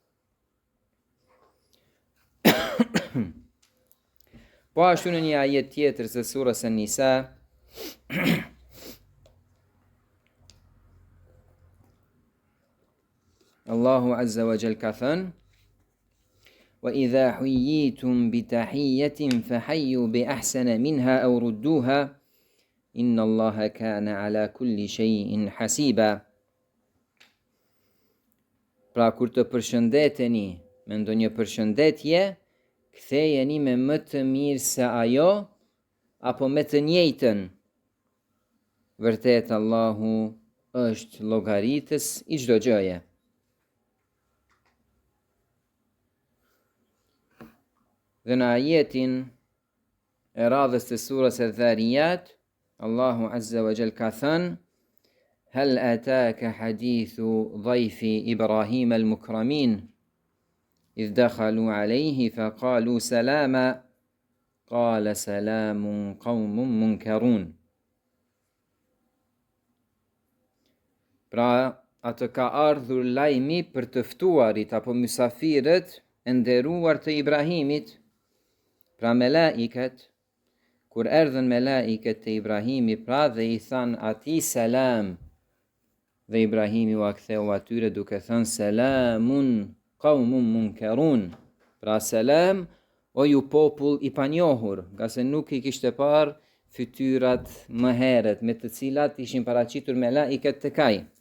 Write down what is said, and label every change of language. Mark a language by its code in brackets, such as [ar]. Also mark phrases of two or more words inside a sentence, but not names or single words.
[sq] Po ashtu në një ajet tjetër të surës An-Nisa, Allahu [ar] عز وجل [sq] ka thënë: [ar] وَإِذَا حُيِّيتُمْ بِتَحِيَّةٍ فَحَيُّوا بِأَحْسَنَ مِنْهَا أَوْ رُدُّوهَا إِنَّ اللَّهَ كَانَ عَلَى كُلِّ شَيْءٍ حَسِيبًا. [sq] Pra kur të përshëndeteni me ndonjë përshëndetje, kthejeni me më të mirë se ajo apo me të njëjtën. Vërtet Allahu është llogaritës i çdo gjëje. Dhe në ajetin e radhës të surës e Dhariyat, Allahu [ar] عز وجل [sq] ka thënë: [ar] هل أتاك حديث ضيف إبراهيم المكرمين إذ دخلوا عليه فقالوا سلاما قال سلام قوم منكرون. [sq] Pra, atë ka ardhur lajmi për të ftuarit apo mysafirët e nderuar të Ibrahimit, pra melaiket, kur erdhën melaiket të Ibrahimi, pra dhe i than ati selam, dhe Ibrahimi u aktheu atyre duke thënë [ar] سلام قوم منكرون, [sq] pra selam o ju popull i panjohur, nga se nuk i kishte parë fytyrat më herët, me të cilat ishin paraqitur melaiket të kaj.